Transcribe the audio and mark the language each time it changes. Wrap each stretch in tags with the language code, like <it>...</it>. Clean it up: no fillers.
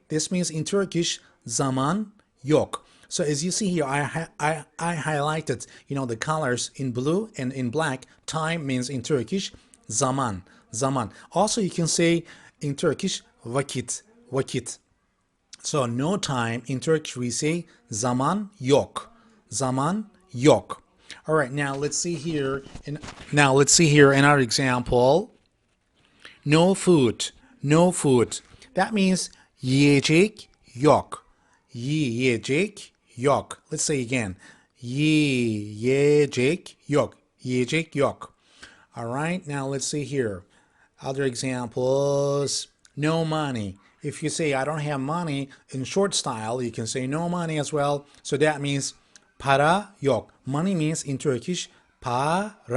<en>This means in Turkish,</en> <tr>zaman yok.</tr> <en>So as you see here, I highlighted, the colors in blue and in black. Time means in Turkish,</en> <tr>zaman, zaman.</tr> <en>Also, you can say in Turkish,</en> <tr>vakit, vakit.</tr> <en>So no time in Turkish we say</en> <tr>zaman yok, zaman yok.</tr> <en>All right, now let's see here. Another example. No food, no food. That means</en> <tr>yiyecek yok, yiyecek yok.</tr> <en>Let's say again.</en> <tr>Yiyecek yok. Yiyecek yok.</tr> <en>All right, now let's see here. Other examples. No money. If you say I don't have money in short style, you can say no money as well. So that means</en> <tr>para yok.</tr> <en>Money means in Turkish para.</en>